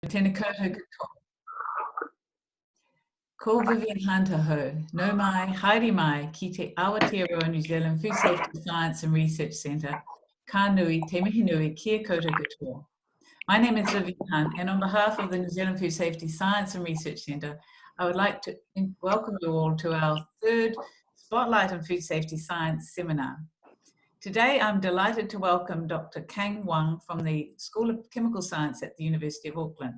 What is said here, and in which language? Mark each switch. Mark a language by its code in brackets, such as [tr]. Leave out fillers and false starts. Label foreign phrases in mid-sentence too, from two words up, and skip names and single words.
[mi] Tēnā koutou ko Vivian Hunter ho, no mai, haere mai, ki te Aotearoa New Zealand Food Safety Science and Research Centre, ka nui, te mihi nui, kia koutou katoa. [en] My name is Vivian Hunt, and on behalf of the New Zealand Food Safety Science and Research Centre, I would like to welcome you all to our third Spotlight on Food Safety Science seminar. Today, I'm delighted to welcome Dr. Kang Wang from the School of Chemical Science at the University of Auckland.